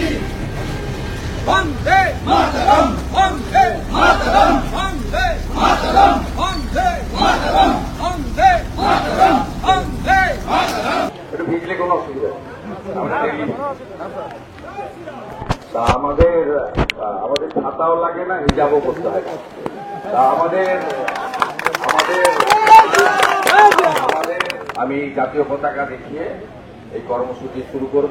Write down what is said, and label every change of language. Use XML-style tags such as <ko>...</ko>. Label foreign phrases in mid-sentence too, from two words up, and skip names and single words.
<bn>Vande Mataram, Vande Mataram, Vande Mataram, Vande Mataram, Vande Mataram, Vande Mataram. একটু ভিজলে কোনো অসুবিধা নেই। তা আমাদের ছাতাও লাগে না, হিজাবও করতে হয় না। তা আমি জাতীয় পতাকা দেখিয়ে এই কর্মসূচি শুরু করব।</bn>